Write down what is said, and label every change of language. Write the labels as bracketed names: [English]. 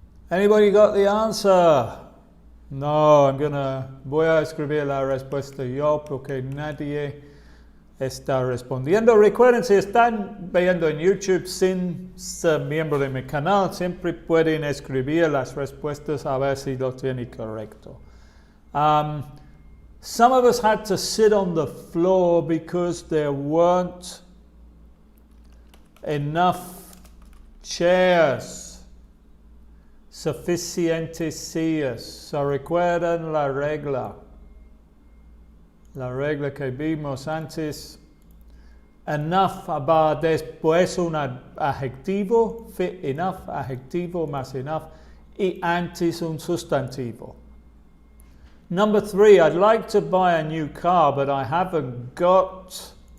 [English] Anybody got the answer? [Spanish] No, voy a escribir la respuesta yo porque nadie está respondiendo. Recuerden, si están viendo en YouTube sin ser miembro de mi canal, siempre pueden escribir las respuestas a ver si lo tienen correcto. [English] Some of us had to sit on the floor because there weren't enough chairs, [Spanish] suficientes sillas. So recuerdan la regla que vimos antes. Enough va después un adjetivo, fit enough, adjetivo más enough, y antes un sustantivo. [English] Number 3, I'd like to buy a new car, but I haven't got.